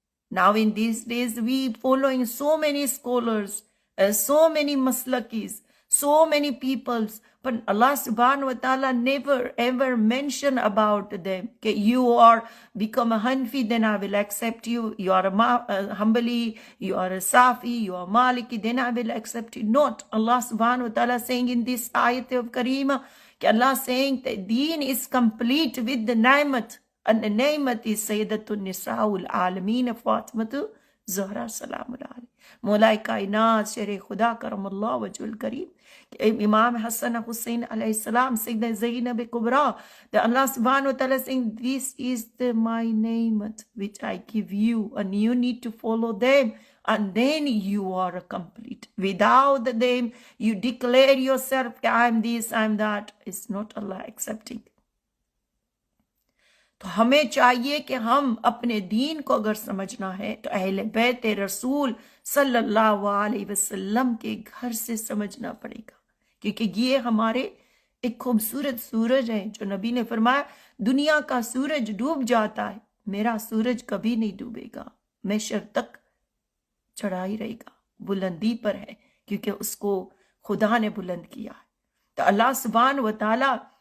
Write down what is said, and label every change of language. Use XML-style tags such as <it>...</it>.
<en>Now in these days we following so many scholars, so many maslakis, so many peoples, but Allah subhanahu wa ta'ala never ever mention about them that you are become a Hanfi, then I will accept you, you are a Hanbali, you are a Safi, you are Maliki, then I will accept you. Not Allah subhanahu wa ta'ala saying in this ayat of Kareema that Allah saying that deen is complete with the na'mat, and the na'mat is Sayyidatun Nisa'ul Alameen Fatimatu Zahra Salam Alayhi, مولا کائنات شیر خدا کرم اللہ وجہ الکریم امام حسن حسین علیہ السلام سیدہ زینب کبریٰ، that Allah subhanahu wa ta'ala saying this is my na'mat which I give you and you need to follow them and then you are complete. Without them you declare yourself I am this, I am that, it's not Allah accepting.</en> <ur>تو ہمیں چاہیے کہ ہم اپنے دین کو اگر سمجھنا ہے تو اہل بیت رسول صلی اللہ علیہ وسلم کے گھر سے سمجھنا پڑے گا، کیونکہ یہ ہمارے ایک خوبصورت سورج ہے، جو نبی نے فرمایا دنیا کا سورج ڈوب جاتا ہے، میرا سورج کبھی نہیں ڈوبے گا، محشر تک چڑھا ہی رہے گا، بلندی پر ہے، کیونکہ اس کو خدا نے بلند کیا ہے۔ تو اللہ سبحانہ و تعالی</ur>